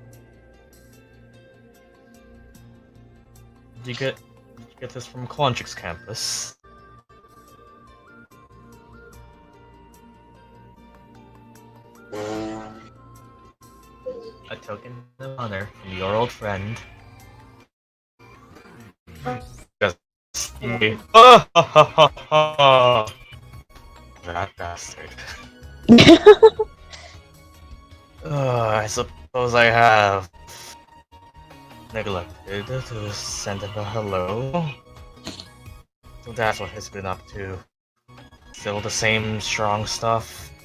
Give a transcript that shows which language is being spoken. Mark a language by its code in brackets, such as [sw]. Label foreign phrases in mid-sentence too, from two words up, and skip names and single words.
[en] Did you get this from Quantrix campus? A token of honor from your old friend. Just oh, ha, ha, ha, ha. That bastard. I suppose I have neglected to send him a hello. So that's what he's been up to. Still the same strong stuff.